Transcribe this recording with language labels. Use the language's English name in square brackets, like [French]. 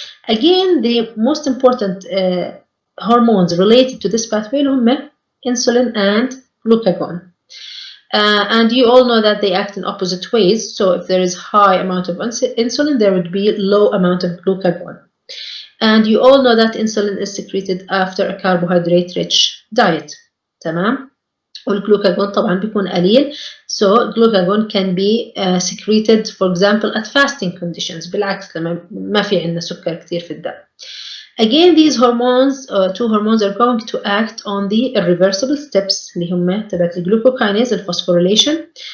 [English] Again, the most important hormones related to this pathway هم insulin and glucagon. And you all know that they act in opposite ways. So if there is high amount of insulin, there would be low amount of glucagon. And you all know that insulin is secreted after a carbohydrate-rich diet. [Arabic] تمام؟ والglucagon طبعا بيكون قليل. [English] So glucagon can be secreted, for example, at fasting conditions. [Arabic] بالعكس لما ما في عندنا سكر كتير في الدم. [English] Again, these hormones, two hormones are going to act on the irreversible steps [Arabic] اللي هم تبعت الجلوكوكاينيز الفوسفوريليشن.